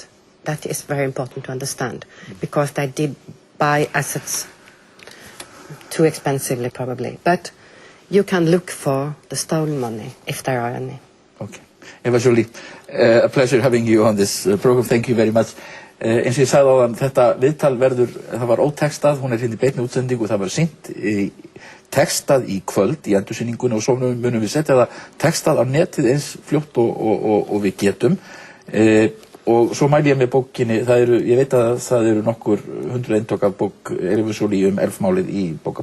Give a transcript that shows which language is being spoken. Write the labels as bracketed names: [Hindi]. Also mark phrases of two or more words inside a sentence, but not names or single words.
[English] That is very important to understand because they did buy assets too expensively probably. But you can look for the stolen money if there are any. Okay. Eva Joly, a pleasure having you on this program. Thank you very much. [Icelandic] Eins og ég sagði áðan, þetta viðtal verður, það var ótekstað, hún hérna í beinni útsendingu, það var sýnt tekstað í kvöld í endursýningunni og svo munum við setja það tekstað á netið eins fljótt og við getum. Og svo mæli ég með bókinni, ég veit að það eru nokkur 100 eintök af bók Evu Joly elfmálið í bókabúðum hérna.